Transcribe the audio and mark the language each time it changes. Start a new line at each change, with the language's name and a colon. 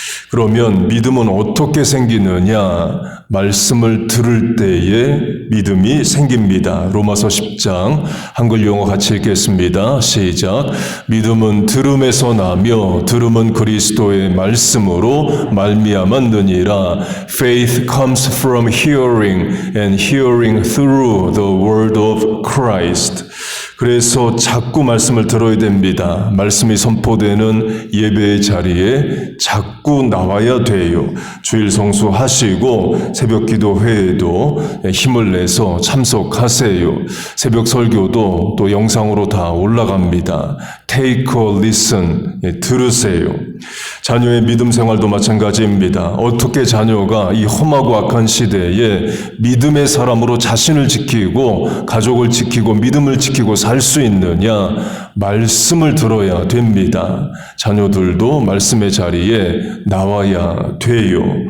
Korean: 그러면 믿음은 어떻게 생기느냐? 말씀을 들을 때에 믿음이 생깁니다. 로마서 10장 한글 영어 같이 읽겠습니다. 시작. 믿음은 들음에서 나며 들음은 그리스도의 말씀으로 말미암았느니라.
English: Faith comes from hearing and hearing through the word of Christ.
Korean: 그래서 자꾸 말씀을 들어야 됩니다. 말씀이 선포되는 예배의 자리에 자꾸 나와야 돼요. 주일 성수하시고 새벽 기도회에도 힘을 내서 참석하세요. 새벽 설교도 또 영상으로 다 올라갑니다.
English: Take a listen,
Korean: 들으세요. 자녀의 믿음 생활도 마찬가지입니다. 어떻게 자녀가 이 험하고 악한 시대에 믿음의 사람으로 자신을 지키고 가족을 지키고 믿음을 지키고 살 수 있느냐? 말씀을 들어야 됩니다. 자녀들도 말씀의 자리에 나와야 돼요.